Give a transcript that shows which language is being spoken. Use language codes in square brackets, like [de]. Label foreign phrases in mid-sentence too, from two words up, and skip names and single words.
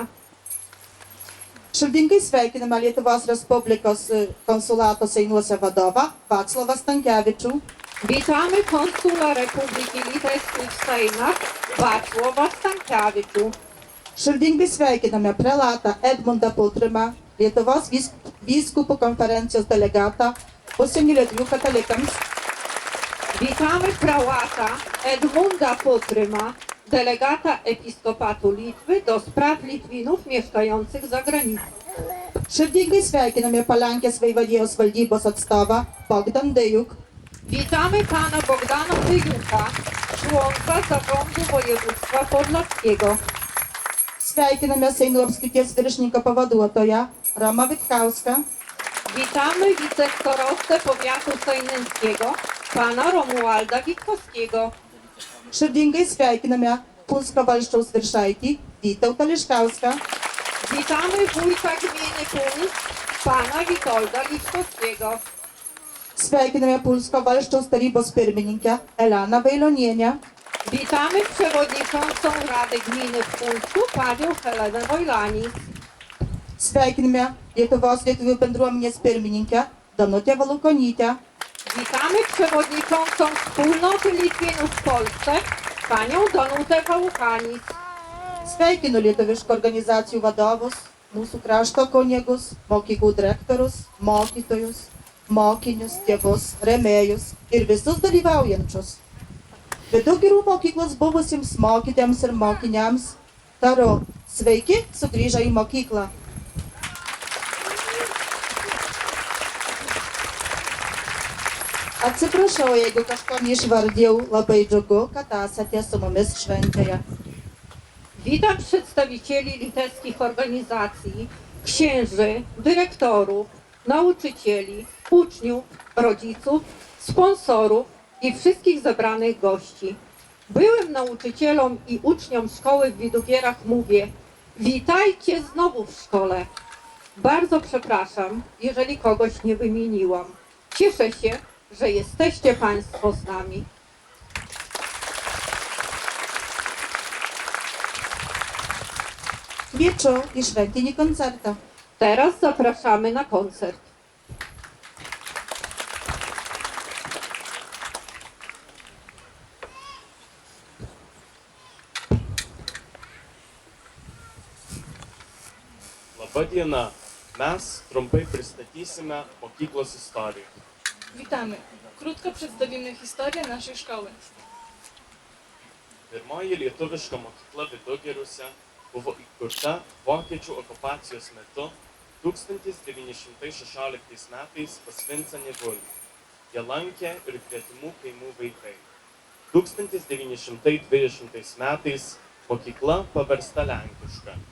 [lt] širdingai sveikiname Lietuvos Respublikos konsulato Seinuose vadovą Vaclavą Stankevičių, [pl] Witamy konsula Republiki Litewskiej w Sejmach Wacława Stankevičių. [lt] širdingai sveikiname prelatą Edmundą Putrimą, Lietuvos vyskupų konferencijos delegatą užsienio lietuvių katalikams, [pl] Witamy prałata Edmunda Putryma, delegata Episkopatu Litwy do spraw Litwinów mieszkających za granicą. [lt] širdingai sveikiname Palenkės vaivadijos valdybos atstovą Bogdan Dejuk, [pl] Witamy pana Bogdana Dyjuka, członka zarządu województwa podlaskiego. [lt] sveikiname Seinų apskrities viršininko pavaduotoją Romą Vitkauską, [pl] Witamy wicestarostę powiatu sejnęckiego, pana Romualda Witkowskiego. [lt] širdingai sveikiname Punsko valsčiaus viršaitį Vytautą Liškauską, [pl] Witamy wójta gminy Puńsk, pana Witolda Liczkowskiego. [lt] Sveikiname Pulsko valsčiaus tarybos pirmininkę Elaną Vailonienę. [pl] Witamy przewodniczącą Rady Gminy w Pulsku, panią Helenę Wojlanis. [lt] Sveikiname Lietuvos lietuvių bendruomenės pirmininkę Danutę Valukonytę. [pl] Witamy przewodniczącą Wspólnoty Litwinów w Polsce, panią Danutę Wałuchanis. [lt] Sveikinu lietuviškų organizacijų vadovus, mūsų krašto kunigus, mokyklų direktorius, mokytojus, mokinius, tėvus, rėmėjus ir visus dalyvaujančius. Vidugirių mokyklos buvusiems mokytėms ir mokiniams tariu, sveiki sugrįžę į mokyklą. Atsiprašau, jeigu kažko neišvardėjau, labai džiugu, kad esate su mumis šventėje. [pl] Witam przedstawicieli litewskich organizacji, księży, dyrektorów, nauczycieli, uczniów, rodziców, sponsorów i wszystkich zebranych gości. Byłym nauczycielom i uczniom szkoły w Widugierach mówię: witajcie znowu w szkole. Bardzo przepraszam, jeżeli kogoś nie wymieniłam. Cieszę się, że jesteście Państwo z nami. [lt] Kviečiu į šventinį koncertą. [pl] Teraz zapraszamy na koncert. [lt] Labą dieną. Mes trumpai pristatysime mokyklos istoriją. [pl] Witamy. Krótko przedstawimy historię naszej szkoły. [lt] Pirmoji lietuviška mokykla Vidugiriuose buvo įkurta vokiečių okupacijos metu 1916 metais pas Vincą Nevulį. Ją lankė ir gretimų kaimų vaikai. 1920 metais mokykla paversta lenkiška.